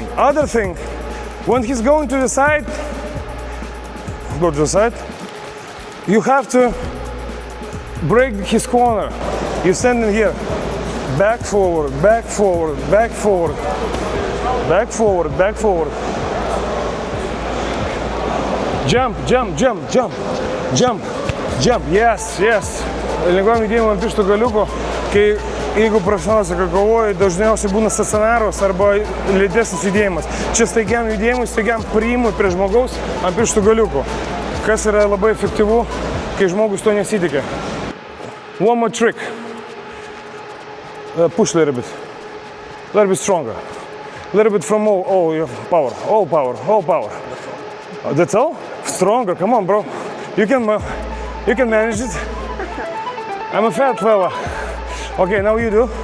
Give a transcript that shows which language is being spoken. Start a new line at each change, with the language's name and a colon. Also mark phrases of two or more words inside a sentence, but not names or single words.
English: Other thing, when he's going to the side, go to the side, you have to break his corner. You stand in here. Back forward, back forward, back forward. Back forward, back forward. Jump, jump, jump, jump, jump, jump. Yes, yes.
Lithuanian: Lengvam judėjimu ant pirštų galiuko, kai jeigu profesionalas kovoja, dažniausiai būna stacionarus arba lėtesnis judėjimas. Čia staigiam judėjimui, staigiam priimui prie žmogaus ant pirštų galiukų, kas yra labai efektyvu, kai žmogus to nesitikė.
English: One more trick. Push a little bit stronger. A little bit from all your power, all power. That's all? Stronger, come on, bro. You can manage it. I'm a fat fella. Okay, now you do.